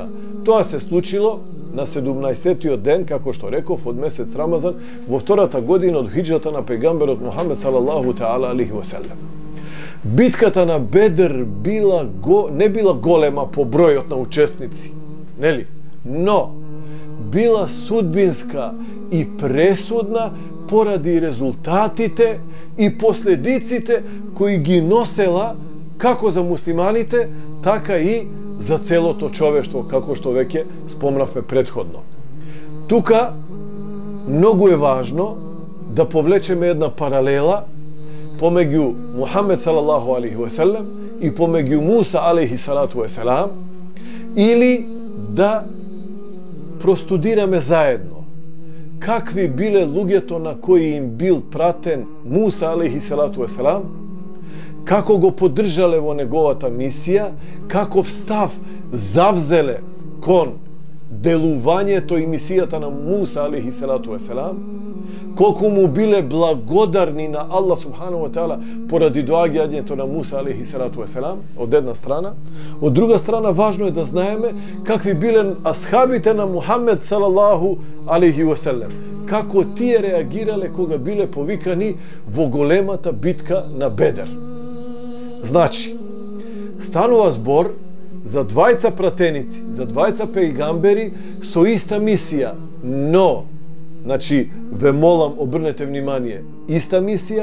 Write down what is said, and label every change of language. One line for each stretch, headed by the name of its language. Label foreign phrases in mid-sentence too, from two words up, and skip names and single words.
Macedonian: Тоа се случило на 17-тиот ден, како што реков, од месец Рамазан, во втората година од хиджрата на пегамберот Мухаммед
Arabic: صلى الله تعالى عليه وسلم.
Macedonian: Битката на Бедр не била голема по бројот на учесници, нели? Но била судбинска и пресудна поради резултатите и последиците кои ги носела како за муслиманите, така и за целото човештво, како што веќе спомнавме претходно. Тука многу е важно да повлечеме една паралела помеѓу Мухамед
Arabic: صلى الله عليه وسلم
Macedonian: и помеѓу Муса
Arabic: عليه الصلاة والسلام,
Macedonian: или да простудираме заедно какви биле луѓето на кои им бил пратен Муса
Arabic: عليه الصلاة والسلام,
Macedonian: како го поддржале во неговата мисија, каков став завзеле кон делувањето и мисијата на Муса
Arabic: عليه الصلاة والسلام,
Macedonian: колку му биле благодарни на
Arabic: الله سبحانه وتعالى
Macedonian: поради доаѓањето на Муса
Arabic: عليه الصلاة والسلام,
Macedonian: од една страна. Од друга страна, важно е да знаеме какви биле асхабите на Мухамед
Arabic: صلى الله عليه وسلم,
Macedonian: како тие реагирале кога биле повикани во големата битка на Бедер. Значи, станува збор за двајца пратеници, за двајца пејгамбери со иста мисија, но, значи, ве молам, обрнете внимание, иста мисија,